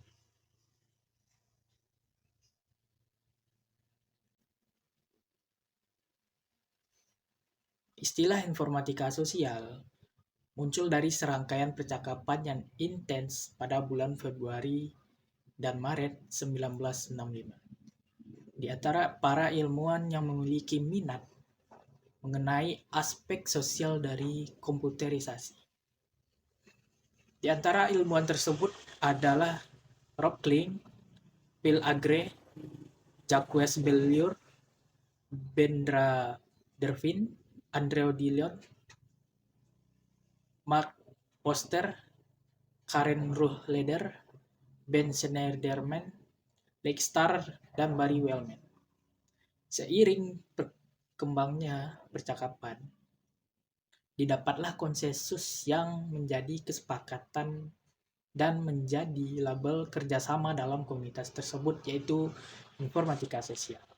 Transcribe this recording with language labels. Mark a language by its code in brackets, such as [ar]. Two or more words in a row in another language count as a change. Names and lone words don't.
[id] Istilah informatika sosial muncul dari serangkaian percakapan yang intens pada bulan Februari dan Maret 1965 di antara para ilmuwan yang memiliki minat mengenai aspek sosial dari komputerisasi. Di antara ilmuwan tersebut adalah Rob Klein, Bill Agree, Jacques Bellier, Bendra Dervin, Andrew Dillon, Mark Foster, Karen Rohleder, Ben Schneiderman, Lake Starr, dan Barry Wellman. Seiring berkembangnya percakapan, didapatlah konsensus yang menjadi kesepakatan dan menjadi label kerjasama dalam komunitas tersebut, yaitu informatika sosial.